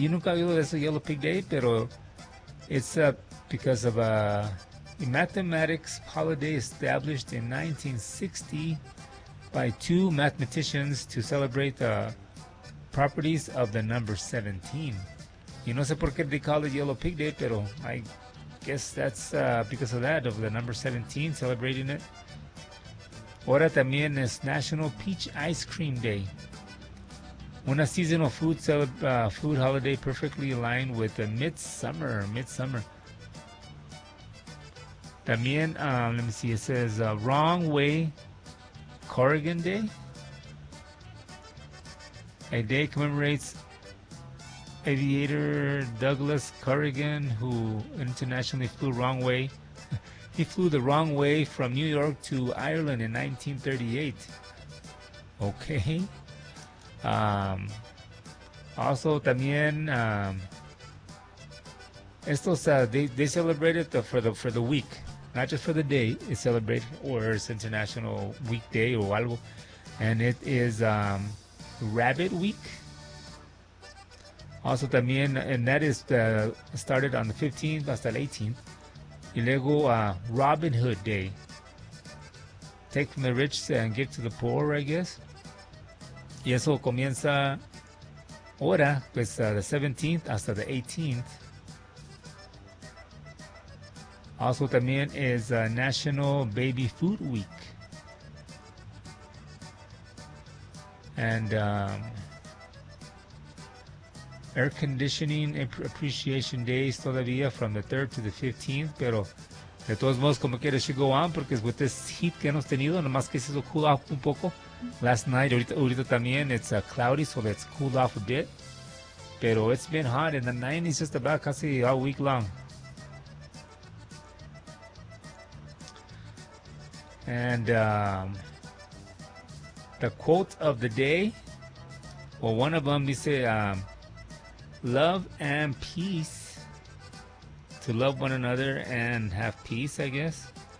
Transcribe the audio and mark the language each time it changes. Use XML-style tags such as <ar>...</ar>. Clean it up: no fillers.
<es>Yo nunca he oído de ese</es> <en>Yellow Pig Day,</en> <es>pero</es> <en>it's because of a mathematics holiday established in 1960 by two mathematicians to celebrate the properties of the number 17.</en> <es>Y no sé por qué</es> <en>they call it Yellow Pig Day,</en> <es>pero</es> <en>I guess that's because of that, of the number 17 celebrating it.</en> <es>Ahora también es National Peach Ice Cream Day.</es> <en>Una seasonal food food holiday perfectly aligned with the midsummer.</en> <es>También,</es> <en>let me see, it says Wrong Way Corrigan Day. A day commemorates aviator Douglas Corrigan, who internationally flew wrong way. He flew the wrong way from New York to Ireland in 1938. Okay. Also,</en> <es>también estos</es> <en>they celebrated for the week, not just for the day. It celebrated, or it's international weekday or algo, and it is Rabbit Week. Also,</en> <es>también,</es> <en>and that is started on the 15th</en> <es>hasta el</es> <en>18th.</en> <es>Y luego</es> <en>Robin Hood Day. Take from the rich and give to the poor, I guess.</en> <es>Y eso comienza ahora, pues,</es> <en>the 17th</en> <es>hasta</es> <en>the 18th. Also,</en> <es>también es</es> <en>National Baby Food Week. And Air Conditioning Appreciation Days</en> <es>todavía</es> <en>from the 3rd to the 15th.</en> <es>Pero, de todos modos, como quieres,</es> <en>should go on,</en> <es>porque</es> <en>with this heat</en> <es>que hemos tenido, nomás que se hizo</es> <en>cool off</en> <es>un poco.</es> <en>Last night,</en> <es>ahorita también,</es> <en>it's cloudy, so it's cooled off a bit.</en> <es>Pero</es> <en>it's been hot in the 90s, just about</en> <es>casi</es> <en>all week long. And the quote of the day, well, one of them, they say, love and peace, to love one another and have peace, I guess.</en>